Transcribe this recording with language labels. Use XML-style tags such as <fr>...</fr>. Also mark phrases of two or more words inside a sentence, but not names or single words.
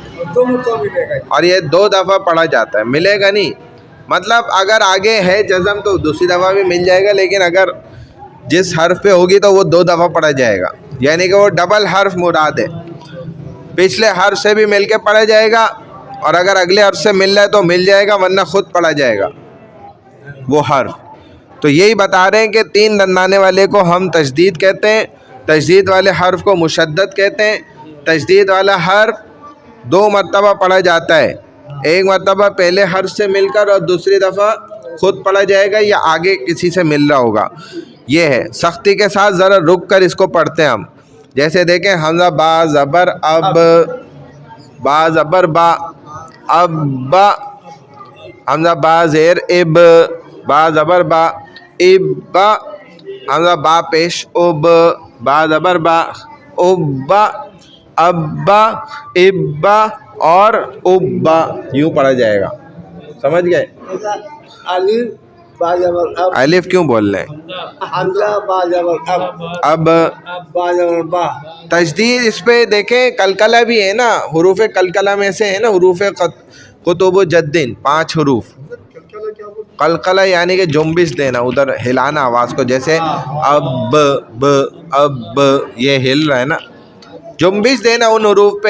<ur>اور یہ 2 دفعہ پڑھا جاتا ہے، ملے گا نہیں، مطلب اگر آگے ہے جزم تو دوسری دفعہ بھی مل جائے گا، لیکن اگر جس حرف پہ ہوگی تو وہ 2 دفعہ پڑھا جائے گا، یعنی کہ وہ ڈبل حرف مراد ہے، پچھلے حرف سے بھی مل کے پڑھا جائے گا، اور اگر اگلے حرف سے مل رہا ہے تو مل جائے گا، ورنہ خود پڑھا جائے گا وہ حرف. تو یہی بتا رہے ہیں کہ 3 دندانے والے کو ہم تشدید کہتے ہیں، تشدید والے حرف کو مشدد کہتے ہیں، تشدید والا حرف دو مرتبہ پڑھا جاتا ہے. ایک مرتبہ پہلے حرف سے مل کر اور دوسری دفعہ خود پڑھا جائے گا یا آگے کسی سے مل رہا ہوگا. یہ ہے. سختی کے ساتھ ذرا رک کر اس کو پڑھتے ہیں ہم. جیسے دیکھیں حمزہ با زبر اب، با زبر با اب با. حمزہ با زیر اب، با زبر با اب با. حمزہ با پیش اب، با زبر با اب با ابا ابا اور ابا. یوں پڑھا جائے گا. سمجھ گئے؟ الف با زبر اب، الف کیوں بول رہے ہیں؟ حمزہ با زبر اب، اب با زبر با. تجدید اس پہ دیکھیں قلقلہ بھی ہے نا. حروف قلقلہ میں سے ہے نا حروف قطب و جدن 5 حروف. قلقلہ یعنی کہ جنبش دینا، ادھر ہلانا آواز کو. جیسے اب ب اب یہ ہل رہا ہے نا. جنبش دینا ان حروف پہ.</ur>